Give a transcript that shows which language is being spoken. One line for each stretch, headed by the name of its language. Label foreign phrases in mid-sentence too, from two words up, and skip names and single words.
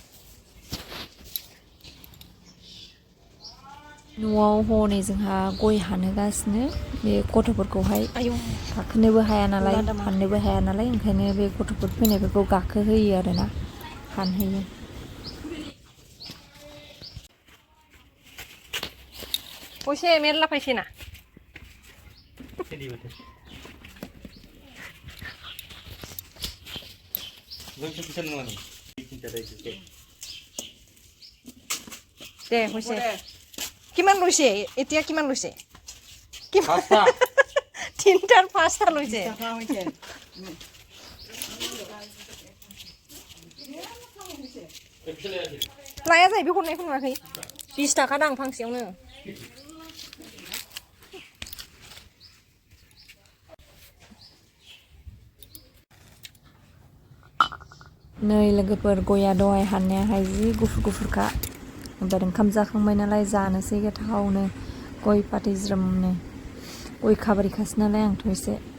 Bodo: न'आव हनै जोंहा गय हानहोगासिनो बे गथ'फोरखौहाय गाखोनोबो हाया नालाय हाननोबो हाया नालाय ओंखायनो बे गथ'फोर फैनायफोरखौ गाखोहोयो आरोना हानहोयो पैसे मेरला फैसे ना दे
Assamese: হৈছে কিমান লৈছে এতিয়া কিমান লৈছে তিনটাৰ পাঁচটা লৈছে
Bodo: लाया जाहैबाय हरनायखौ नुवाखै 20 थाखा दां फांसेयावनो नै लोगोफोर गया दहाय हाननायाहाय जि गुफुर गुफुरखा ओमफ्राय ओंखाम जाखांबाय नालाय जानोसै गोथावनो गय फाथै ज्रोमनो गय खाबारिखासो नालाय आंथ' एसे